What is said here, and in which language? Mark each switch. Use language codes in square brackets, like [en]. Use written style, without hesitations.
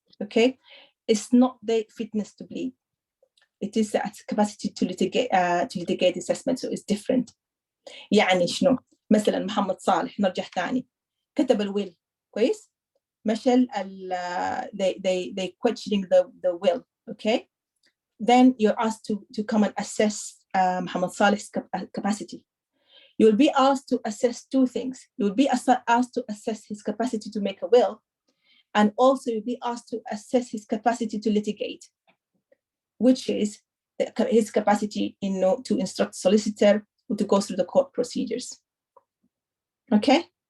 [en] Okay, it's not the fitness to plead. It is that capacity to litigate assessment, so it's different. [ar] يعني شنو؟ مثلا محمد صالح نرجع ثاني كتب الويل كويس؟ مشى [en] they questioning the will, okay? Then you're asked to come and assess Muhammad Salih's capacity. You will be asked to assess two things. You will be asked to assess his capacity to make a will, and also you'll be asked to assess his capacity to litigate, which is his capacity to instruct solicitor or to go through the court procedures. Okay?